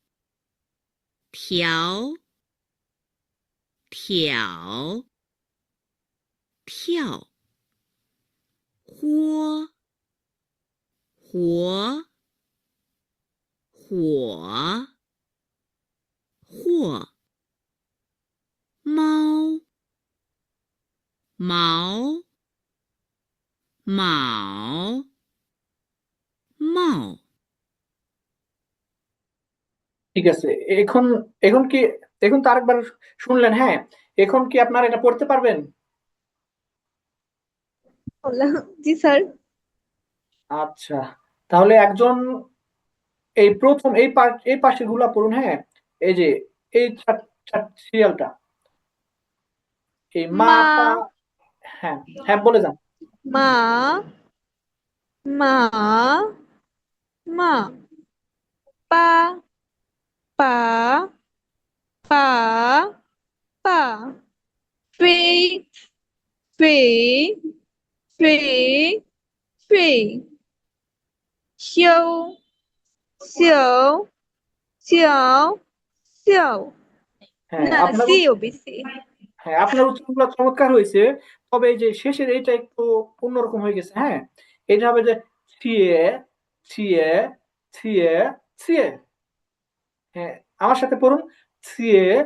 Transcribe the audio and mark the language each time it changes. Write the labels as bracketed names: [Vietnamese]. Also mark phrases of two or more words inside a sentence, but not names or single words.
[Chinese] 条、挑、跳、豁、活、火、或、猫、毛、卯、帽。 [Bangla] ঠিক আছে, এখন এখন কি, এখন তো আরেকবার শুনলেন, হ্যাঁ, এখন কি আপনারা এটা পড়তে পারবেন? জি স্যার। আচ্ছা, তাহলে একজন এই প্রথম এই পাশের গুলা পড়ুন, হ্যাঁ, এই যে এই সিরিয়ালটা, এই মা মা, পা, হ্যাঁ, হ্যাঁ বলে যান। [Chinese] মা মা মা পা পা পা পা 飞飞飞飞，修修修修， [Bangla] হ্যাঁ না আপনার সি ও বেশি। হ্যাঁ আপনার উচ্চারণগুলো চমৎকার হয়েছে, তবে এই যে শেষের এটা একটু অন্যরকম হয়ে গেছে। হ্যাঁ, এটা হবে যে ছিয়ে ছিয়ে ছিয়ে ছিয়ে। হ্যাঁ, আমার সাথে পড়ুন। ছিয়ে